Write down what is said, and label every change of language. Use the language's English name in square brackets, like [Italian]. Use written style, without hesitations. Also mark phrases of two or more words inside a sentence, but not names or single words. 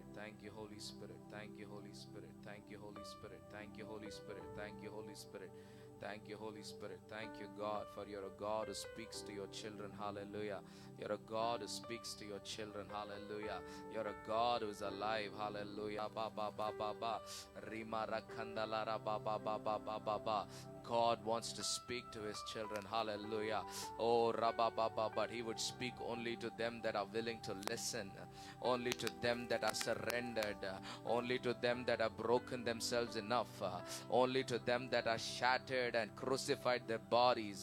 [English] Thank you, Holy Spirit. Thank you, Holy Spirit. Thank you, Holy Spirit. Thank you, Holy Spirit. Thank you, Holy Spirit. Thank you, Holy Spirit. Thank you, God, for you're a God who speaks to your children. Hallelujah. You're a God who speaks to your children. Hallelujah. You're a God who is alive. Hallelujah. Ba ba ba ba ba. Rima rakandalara ba ba ba ba ba ba ba. God wants to speak to his children. Hallelujah. Oh, Rabba Baba, but he would speak only to them that are willing to listen, only to them that are surrendered, only to them that have broken themselves enough, only to them that are shattered and crucified their bodies.